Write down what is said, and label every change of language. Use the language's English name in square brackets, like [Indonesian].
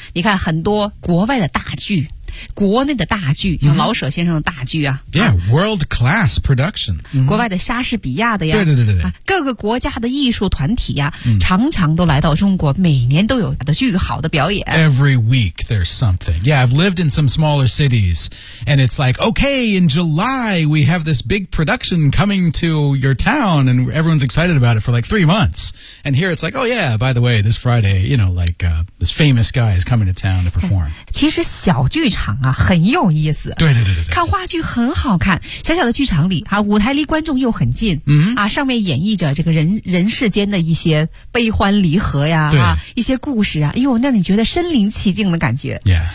[Chinese] 你看很多国外的大剧。国内的大剧，像老舍先生的大剧啊、 [English] mm-hmm. Yeah, world class production、 [Chinese] mm-hmm. 国外的莎士比亚的呀，对对对对、啊、各个国家的艺术团体呀、啊 [English] mm-hmm. [Chinese] 常常都来到中国，每年都有的巨好的表演。 [English] Every week there's something. Yeah, I've lived in some smaller cities and it's like, okay, in July we have this big production coming to your town and everyone's excited about it for like 3 months. And here it's like, oh yeah, by the way, this Friday, you know, like、this famous guy is coming to town to perform. [Chinese] 其实小剧场啊很有意思，对对对对对，看话剧很好看，小小的剧场里啊，舞台离观众又很近，嗯啊，上面演绎着这个人世间的一些悲欢离合呀，对啊，一些故事啊，哎呦，让你觉得身临其境的感觉。 [English] Yeah.